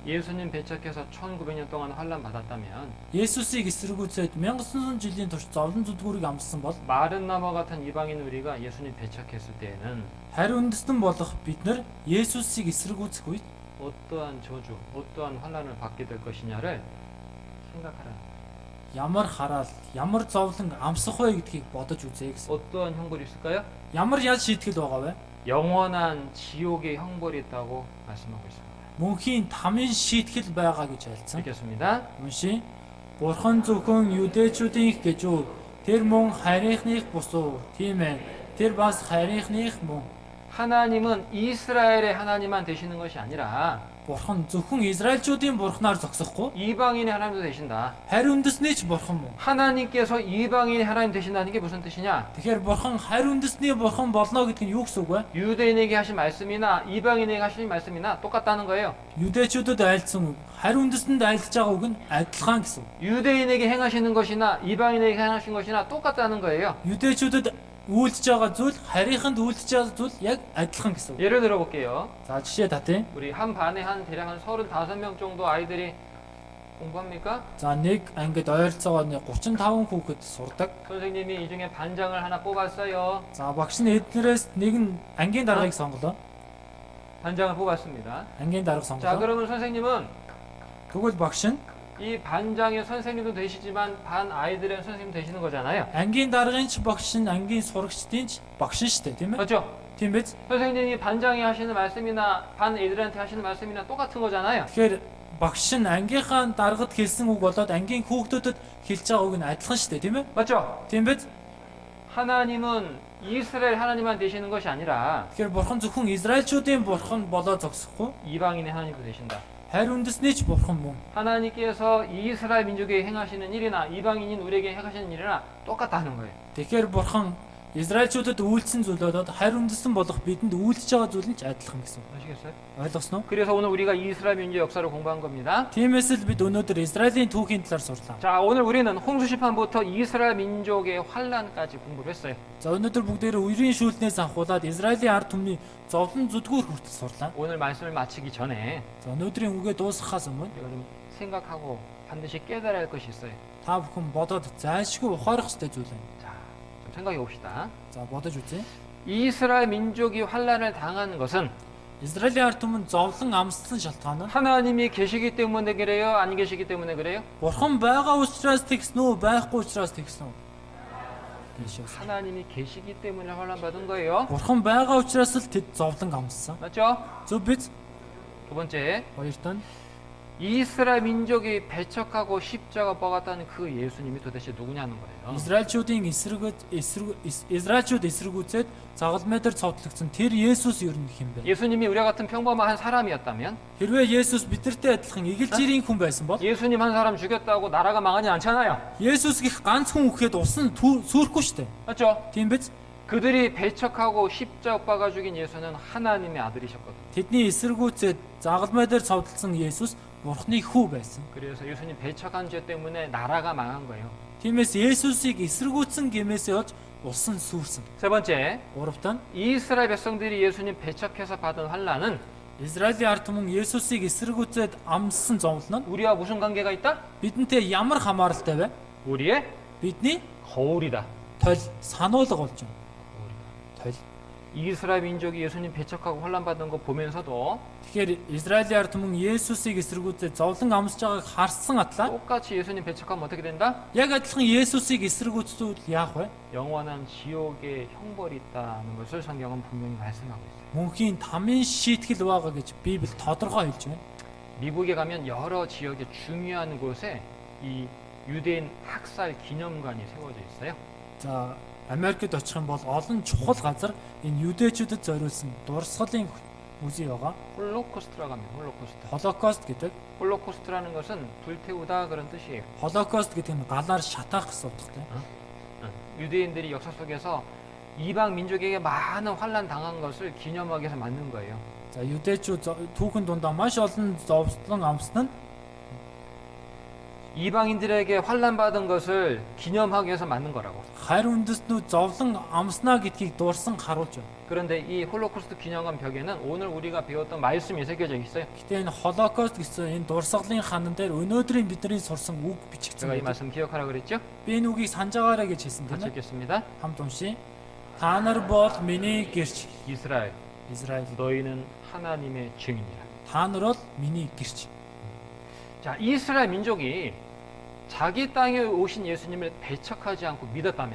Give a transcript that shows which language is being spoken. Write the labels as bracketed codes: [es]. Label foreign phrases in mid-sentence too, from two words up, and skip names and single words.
[ko] 예수님 배척해서 1900년 동안 환란 받았다면 [mn] Есүсийг эсэргүүцээд 1900 жилийн турш зовлон зүдгүүрийг амссан бол [ko] 마른 나무 같은 이방인 우리가 예수님 배척했을 때에는 [mn] харь үндэстэн болох бид нар Есүсийг эсэргүүцэх үед [ko] 어떠한 저주, 어떠한 환란을 받게 될 것이냐를 생각하라. [mn] ямар хараал, ямар зовлон амсах вэ гэдгийг бодож үзье гэсэн. [ko] 어떠한 형벌이 있을까요? [mn] Ямар яд шийтгэл байгаа вэ? [ko] 영원한 지옥의 형벌이 있다고 말씀하고 있습니다. [mn] Мөнхийн тамийн шийтгэл байгаа гэж альцсан. [ko] 읽겠습니다. [mn] Уншия. Бурхан зөвхөн юдэчүүдийн гэж үү? Тэр мөн харийнхных бусуу. Тийм ээ. Тэр бас харийнхных мөн. [ko] 하나님은 이스라엘의 하나님만 되시는 것이 아니라 [mn] бурхан зөвхөн Израильчүүдийн бурхнаар зогсохгүй [ko] 이방인의 하나님도 되신다. [mn] харь үндэсний ч бурхан мөн. [ko] 하나님께서 이방인의 하나님 되신다는 게 무슨 뜻이냐? [mn] Тэгэхээр бурхан харь үндэсний бурхан болно гэдэг нь юу гэсэн үг вэ? [ko] 유대인에게 하신 말씀이나 이방인에게 하신 말씀이나 똑같다는 거예요. [mn] Юдэчүүдэд айлдсан үг, харь үндэстэнд айлдж байгаа үг нь адилхан гэсэн үг. [ko] 유대인에게 행하시는 것이나 이방인에게 행하신 것이나 똑같다는 거예요. [mn] Юдэчүүдэд үйлдэж байгаа зүйл, харийнханд үйлдэж байгаа зүйл яг адилхан гэсэн үг. [ko] 예를 들어볼게요. [mn] За жишээ татъя. [ko] 우리 한 반에 한 대략 한 35명 정도 아이들이 공부합니까? [mn] За нэг ангид ойролцоогоо 35 хүүхэд сурдаг. [ko] 선생님이 이 중에 반장을 하나 뽑았어요. [mn] За багш нь эднэрээс нэг нь ангийн даргаыг сонголоо. [ko] 반장을 뽑았습니다. [mn] Ангийн дарга [ko] 자, [mn] сонголоо. [ko] 그러면 선생님은 [mn] Тэгвэл багш нь [ko] 이 반장의 선생님도 되시지만 반 아이들의 선생님 되시는 거잖아요. [mn] ангийн даргын ч багш нь ангийн сурагчдын ч багш нь шүү дээ, тийм ээ? [ko] 맞죠? [mn] Тийм биз? [ko] 선생님이 반장이 하시는 말씀이나 반 애들한테 하시는 말씀이나 똑같은 거잖아요. [mn] Тэгэхээр багш нь ангийнхаа даргад хэлсэн үг болоод ангийн хүүхдүүдэд хэлж байгаа үг нь адилхан шүү дээ, тийм ээ? [ko] 맞죠? [mn] Тийм биз? [ko] 하나님은 이스라엘 하나님만 되시는 것이 아니라 [mn] Тэгэхээр бурхан зөвхөн Израильчүүдийн бурхан болоо зогсохгүй, [ko] 이방인의 하나님도 되신다. [mn] харь үндэсний ч бурхан мөн. [ko] 하나님께서 이스라엘 민족에게 행하시는 일이나 이방인인 우리에게 행하시는 일이나 똑같다는 거예요. [mn] Тэгэхээр бурхан Израильчүүдэд үйлдсэн зүйлүүд харь үндэстэн болох бидэнд үйлдэж байгаа зүйл нь ч адилхан гэсэн үг. [ko] 아시겠어요? [mn] Ойлгосноо? [ko] 그래서 오늘 우리가 이스라엘 민족 역사를 공부한 겁니다. [mn] Тиймээс л бид өнөөдөр Израилийн түүхийн талаар сурлаа. [ko] 자, 오늘 우리는 홍수 심판부터 이스라엘 민족의 환란까지 공부를 했어요. [mn] За өнөөдөр бүгдээрээ үерийн шүүлтнээс анхуулаад Израилийн ард түмний зовлон зүдгүүр хүртэл сурлаа. [ko] 오늘 말씀을 마치기 전에 [mn] За өнөөдрийн үгээ дуусгахаас өмнө [ko] 우리가 좀 생각하고 반드시 깨달아야 할 것이 있어요. [mn] та бүхэн бодоод зайлшгүй ухаарах ёстой зүйл байна. [ko] 자, 좀 생각해 봅시다. [mn] За бодож үзье. [ko] 이스라엘 민족이 환란을 당한 것은 [mn] Израилийн ард түмэн зовлон амссан шалтгаан нь [ko] 하나님이 계시기 때문에 그래요? 안 계시기 때문에 그래요? [mn] Бурхан байгаа учраас тэгсэн үү, байхгүй учраас тэгсэн үү? Тийшээс. [ko] 하나님이 계시기 때문에 환란 받은 거예요. [mn] Бурхан байгаа учраас л тэд зовлон амссан. [ko] 맞죠? [mn] Зөв биз? [ko] 두 번째, [mn] Хоёрт нь [ko] 이스라엘 민족이 배척하고 십자가 뻗었다는 그 예수님이 도대체 누구냐는 거예요. [mn] Израильчүүдийн Израильчүүд эсэргүүцээд загалмай дээр цовдлогдсон тэр Есүс юу юм бэ? [ko] 예수님이 우리와 같은 평범한 사람이었다면 [mn] Хэрвээ Есүс бидэртэй адилхан эгэлжирийн хүн байсан бол [ko] 예수님 한 사람 죽였다고 나라가 망하지 않잖아요. [mn] Есүс гих ганц хүн үхэхэд усан сүрхгүй штэ. [ko] 맞죠? [mn] Тийм биз? [ko] 그들이 배척하고 십자가 뻗어 죽인 예수는 하나님의 아들이셨거든. [mn] Тэдний эсэргүүцээд загалмай дээр цовдлсон Есүс Бурхны хүү байсан. [ko] 그래서 예수님 배척한 죄 때문에 나라가 망한 거예요. [mn] Тиймээс Есүсийг эсэргүүцсэн гэмээсээ олж усан сүрсэн. [ko] 세 번째, [mn] Гуравт нь [ko] 이스라엘 백성들이 예수님 배척해서 받은 환란은 [mn] Израилийн ард түмэн Есүсийг эсэргүүцээд амссан зовлон нь [ko] 우리와 무슨 관계가 있다? [mn] бидэнтэй ямар хамааралтай вэ? [ko] 우리의 [mn] Бидний [ko] 거울이다. [mn] толь сануулга болж байна. толь. [ko] 이스라엘 민족이 예수님 배척하고 환란 받는 거 보면서도 [mn] Тэгэхээр Израилийн ард түмэн Есүсийг эсэргүүцээд зовлон амсж байгааг харсан атлаа [ko] 똑같이 예수님 배척하면 어떻게 된다? [mn] яг адилхан Есүсийг эсэргүүцвэл яах вэ? [ko] 영원한 지옥의 형벌이 있다는 것을 성경은 분명히 말씀하고 있어요. [mn] Мөнхийн тамийн шийтгэл байгаа гэж Библи тодорхой хэлж байна. [ko] 미국에 가면 여러 지역의 중요한 곳에 이 유대인 학살 기념관이 세워져 있어요. [mn] За Америкт очих юм бол олон чухал газар энэ юдэчүүдэд зориулсан дурсгалын музей байгаа. [ko] 홀로코스트라고 합니다. 홀로코스트. [mn] Холокост гэдэг. [ko] 홀로코스트라는 것은 불태우다 그런 뜻이에요. [mn] Холокост гэдэг нь галаар шатаах гэсэн утгатай. [ko] 유대인들이 역사 속에서 이방 민족에게 많은 환란 당한 것을 기념하기 위해서 만든 거예요. [mn] За юдэчүүд түүхэн дундаа маш олон зовлон амссан нь [ko] 이방인들에게 환란 받은 것을 기념하기 위해서 만든 거라고. [mn] харь үндэстнүүд зовлон амснаа гэдгийг дурсан харуулж байна. [ko] 그런데 이 홀로코스트 기념관 벽에는 오늘 우리가 배웠던 말씀이 새겨져 있어요. [mn] Гэтэ энэ Холокост гэсэн энэ дурсгалын ханан дээр өнөөдрийн бидний сурсан үг бичигдсэн [ko] 제가 이 [mn] байдаг. [ko] 말씀 기억하라 그랬죠? [mn] Би энэ үгийг санаж байгаарай гэж хэлсэн тийм [ko] 같이 [mn] ээ. [ko] 읽겠습니다. [mn] Хамт уншия. Та нар бол миний гэрч. [ko] 이스라엘, [mn] Израиль. [ko] 너희는 하나님의 증인이라. [mn] Та нар бол миний гэрч. [ko] 자, 이스라엘 민족이 자기 땅에 오신 예수님을 배척하지 않고 믿었다면